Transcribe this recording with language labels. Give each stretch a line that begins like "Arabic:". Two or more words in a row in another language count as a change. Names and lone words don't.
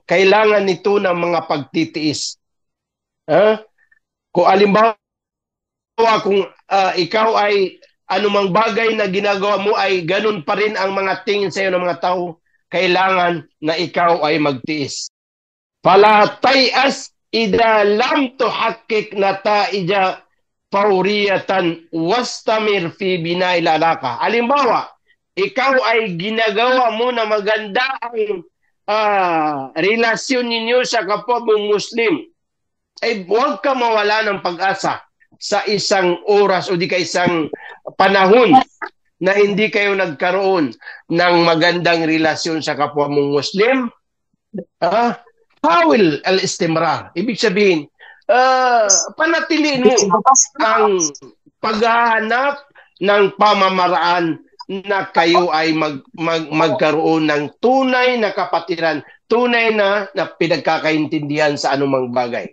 Filipino: Kailangan nito ng mga pagtitiis. Kung alimbawa, kung ikaw ay anumang bagay na ginagawa mo ay ganun pa rin ang mga tingin sa iyo ng mga tao, kailangan na ikaw ay magtiis.
Arabic: فلا تيأس إذا لم تحقق نتائج فورية واستمر في بناء العلاقة.
Filipino: Halimbawa, ikaw ay ginagawa mo na maganda ang relasyon ninyo sa kapwa mong Muslim, ay huwag ka mawala ng pag-asa sa isang oras o di ka isang panahon na hindi kayo nagkaroon ng magandang relasyon sa kapwa mong Muslim.
Arabic: حاول الاستمرار.
Filipino: Ibig sabihin, panatiliin mo ang paghahanap ng pamamaraan na kayo ay magkaroon ng tunay na kapatiran, tunay na pinagkakaintindihan sa anumang bagay.